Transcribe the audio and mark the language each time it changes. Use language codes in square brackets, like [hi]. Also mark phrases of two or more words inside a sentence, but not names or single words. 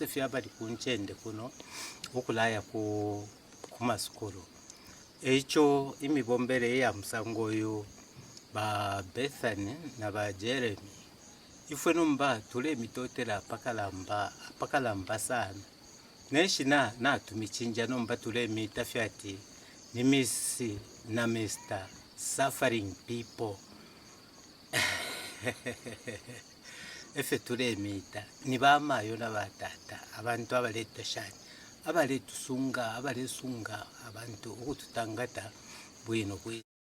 [bem] fya bali kunchende kuno ukulaya ku kumasukulu echo imibombere ya msango yo ba Bethany na ba Jeremy ifwe numba tule mitotela pakalamba sana neshina na tumichinja nomba tule mitafyati ni misi na Mr. [en] Suffering people [bem] efe tule mita ni bamayo na batata abantu abaleta shani abalesunga abantu ukututangata bwino